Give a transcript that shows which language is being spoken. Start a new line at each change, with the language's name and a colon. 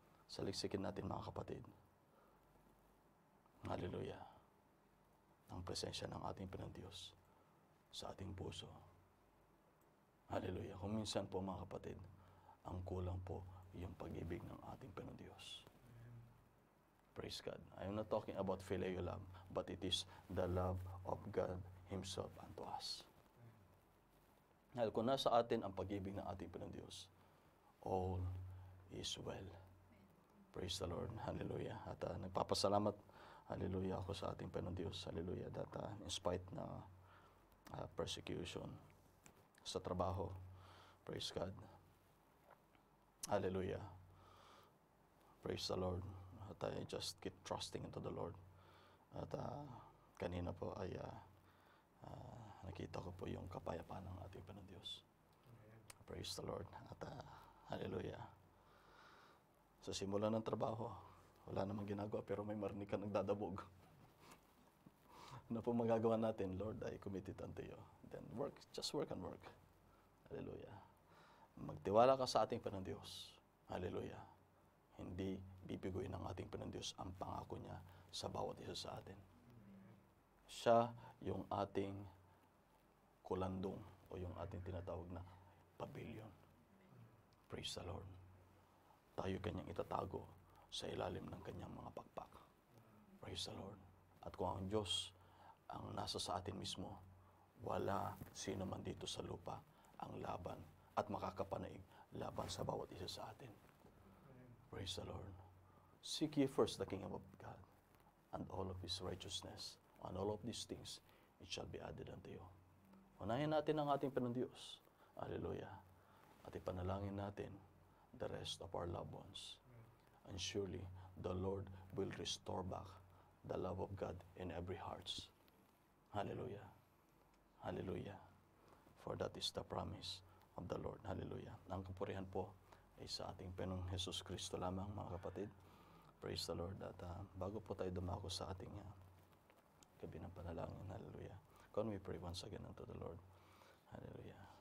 Filipino: Saliksikin natin mga kapatid. Hallelujah. Ang presensya ng ating Panginoon Diyos sa ating puso. Hallelujah. Kung minsan po mga kapatid, ang kulang po yung pag-ibig ng ating Panginoon Diyos.
English: Praise God. I am not talking about filial love, but it is the love of God Himself unto us.
Filipino: Dahil kung nasa atin ang pag-ibig ng ating Panginoon Diyos,
English: all is well. Praise the Lord.
Filipino: Hallelujah. At nagpapasalamat, hallelujah, ako sa ating Panginoon Diyos. Hallelujah.
English: That in spite na persecution
Filipino: sa trabaho,
English: praise God. Hallelujah. Praise the Lord. At I just keep trusting into the Lord.
Filipino: At kanina po ay nakita ko po yung kapayapaan ng ating Panginoon Diyos.
English: Praise the Lord.
Filipino: At hallelujah. Sa simula ng trabaho, wala namang ginagawa pero may marinig ka nagdadabog. Ano po magagawa natin?
English: Lord, I commit it unto you. Then work, just work and work.
Filipino: Hallelujah. Magtiwala ka sa ating Panginoon Diyos. Hallelujah. Hindi bibiguin ng ating Panginoon Diyos ang pangako niya sa bawat isa sa atin. Siya yung ating kulandong o yung ating tinatawag na pavilion.
English: Praise the Lord.
Filipino: Tayo kanyang itatago sa ilalim ng kanyang mga pakpak.
English: Praise the Lord.
Filipino: At kung ang Diyos ang nasa sa atin mismo, wala sino man dito sa lupa ang laban at makakapanaig laban sa bawat isa sa atin.
English: Praise the Lord. Seek ye first the kingdom of God and all of His righteousness, and all of these things, it shall be added unto you.
Filipino: Unahin natin ang ating Panginoon Diyos. Hallelujah. At ipanalangin natin
English: the rest of our loved ones. And surely, the Lord will restore back the love of God in every hearts. Hallelujah. Hallelujah. For that is the promise of the Lord. Hallelujah.
Filipino: Ang kapurihan po ay sa ating Panginoong Jesus Kristo lamang, mga kapatid.
English: Praise the Lord.
Filipino: At bago po tayo dumako sa ating gabi ng panalangin.
English: Hallelujah. Can we pray once again unto the Lord? Hallelujah.